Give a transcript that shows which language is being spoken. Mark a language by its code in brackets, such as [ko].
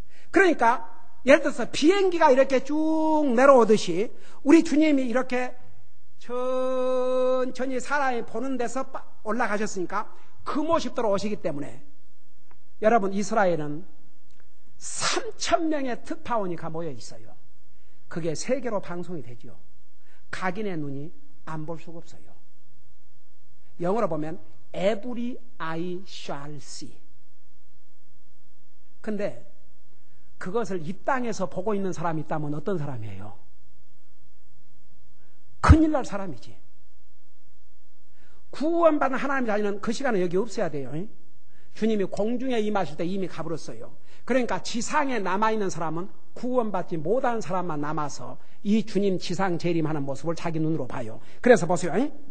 [ko] 그러니까 예를 들어서 비행기가 이렇게 쭉 내려오듯이 우리 주님이 이렇게 천천히 사람이 보는 데서 올라가셨으니까 그 모습대로 오시기 때문에 여러분, 이스라엘은 3,000명의 특파원이 모여 있어요. 그게 세계로 방송이 되죠. 각인의 눈이 안 볼 수가 없어요. 영어로 보면 [en] Every eye shall see. [ko] 근데 그것을 이 땅에서 보고 있는 사람이 있다면 어떤 사람이에요? 큰일 날 사람이지. 구원받은 하나님의 자녀는 그 시간에 여기 없어야 돼요. 주님이 공중에 임하실 때 이미 가버렸어요. 그러니까 지상에 남아있는 사람은 구원받지 못한 사람만 남아서 이 주님 지상 재림하는 모습을 자기 눈으로 봐요. 그래서 보세요.